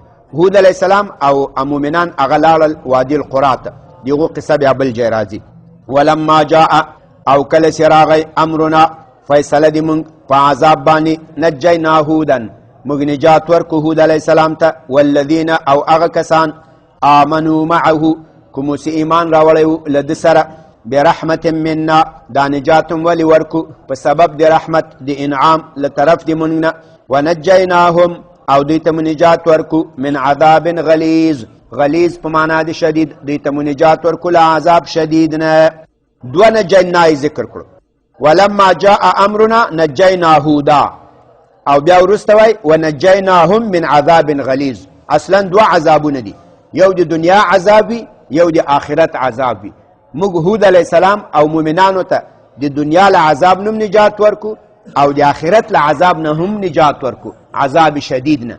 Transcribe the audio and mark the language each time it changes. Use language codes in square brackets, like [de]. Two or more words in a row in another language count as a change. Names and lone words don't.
[ps] هود [ar] علیه السلام [ps] او مؤمنان هغه لاړل وادي القرا ته، د هغو قصه بیا بل ځای راځي. [ar] ولما جاء [ps] او کله چې راغی امرنا فیصله د مونږ په عذاب باندې، [ar] نجینا هودن [ps] موږ نجات ورکو هود [ar] علیه السلام [ps] ته، والذین او هغه کسان [ar] آمنوا معه [ps] کومو چې ایمان راوړی و له ده سره، [ar] برحمت منا [ps] دا نجات هم ولې ورکو په سبب د رحمت د انعام له طرف د مونږ نه، ونجیناهم او دوی ته مو نجات ورکو [ar] من عذاب غلیظ، [ps] غلیظ په معنا د شدید، دوی ته مو نجات ورکو له عذاب شدید نه. دوه نجینای ذکر کړو، [ar] ولما جاء امرنا نجینا هودا، [ps] او بیا وروسته وایي [ar] ونجیناهم من عذاب غلیظ. [ps] اصلا دوه عذابونه دي، یو د دنیا عذاب وي، یو د آخرت عذاب وي. موږ هود [ar] علیه السلام [ps] او مؤمنانو ته د دنیا له عذاب نه نجات ورکو او د آخرت له عذاب نه هم نجات ورکو، عذاب شدید نه.